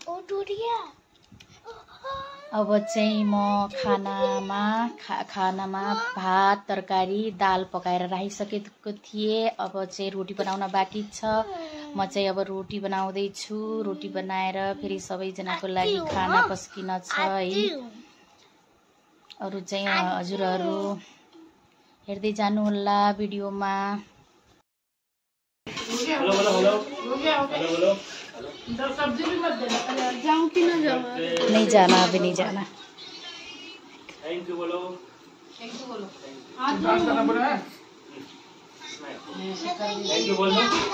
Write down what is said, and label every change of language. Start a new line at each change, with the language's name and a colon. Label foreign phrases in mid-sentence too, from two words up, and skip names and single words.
Nepali: अब चाहिँ म खानामा भात तरकारी दाल पकाएर राखिसकेको थिएँ। अब चाहिँ रोटी बनाउन बाँकी छ। म चाहिँ अब रोटी बनाउँदैछु। रोटी बनाएर फेरि सबैजनाको लागि खाना पस्किन छ है। अरू चाहिँ हजुरहरू हेर्दै जानु होला भिडियोमा।
Hindi: सब्जी भी मत देना, जाऊं कि ना जाऊं? नहीं जाना, अभी नहीं जाना।
English: thank you
Hindi: बोलो। डांस करना पड़ा है।
English: thank you
Hindi: बोलो।